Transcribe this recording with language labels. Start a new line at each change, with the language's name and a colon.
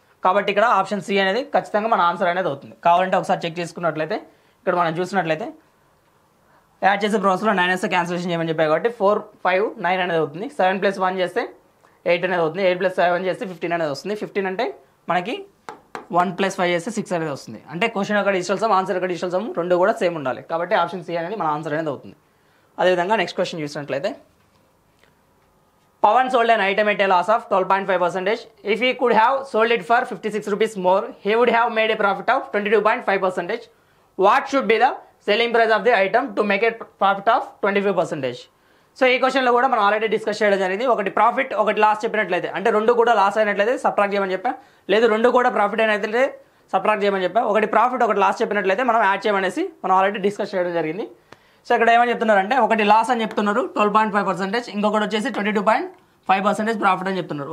Telugu: కాబట్టి ఇక్కడ option C అనేది ఖచ్చితంగా మన ఆన్సర్ అనేది అవుతుంది. కావాలంటే ఒకసారి చెక్ చేసుకున్నట్లయితే ఇక్కడ మనం చూసినట్లయితే యాడ్ చేసే ప్రాసెస్లో 9 వస్తే క్యాన్సిలేషన్ చేయమని చెప్పారు కాబట్టి 4 5 9 అనేది అవుతుంది. 7 + 1 చేస్తే 8 అనేది అవుతుంది. 8 + 7 చేస్తే 15 అనేది వస్తుంది. 15 అంటే మనకి 1 + 5 చేస్తే 6 అనేది వస్తుంది. అంటే క్వశ్చన్ యొక్క డిజిటల్ సమ్ ఆన్సర్ యొక్క డిజిటల్ సమ్ రెండు కూడా సేమ్ ఉండాలి. కాబట్టి ఆప్షన్ సి అనేది మన ఆన్సర్ అనేది అవుతుంది. అదేవిధంగా నెక్స్ట్ క్వశ్చన్ చూసినట్లయితే
English: Pawan sold an item at a loss of 12.5%. If he could have sold it for 56 rupees more, he would have made a profit of 22.5%. What should be the selling price of the item to make a profit of 25%?
Telugu: So ఈ క్వశ్చన్లో కూడా మనం already discuss చేయడం జరిగింది. ఒకటి profit ఒకటి loss చెప్పినట్లయితే అంటే రెండు కూడా లాస్ అయినట్లయితే సబ్ట్రాక్ట్ చేయమని చెప్పా, లేదు రెండు కూడా ప్రాఫిట్ అయినట్లయితే సబ్ట్రాక్ట్ చేయమని చెప్పా. ఒకటి ప్రాఫిట్ ఒకటి లాస్ చెప్పినట్లయితే మనం యాడ్ చేయమనేసి మనం ఆల్రెడీ డిస్కస్ చేయడం జరిగింది. సో ఇక్కడ ఏమని చెప్తున్నారంటే ఒకటి లాస్ అని చెప్తున్నారు 12.5%, ఇంకొకటి వచ్చేసి 22.5% ప్రాఫిట్ అని చెప్తున్నారు.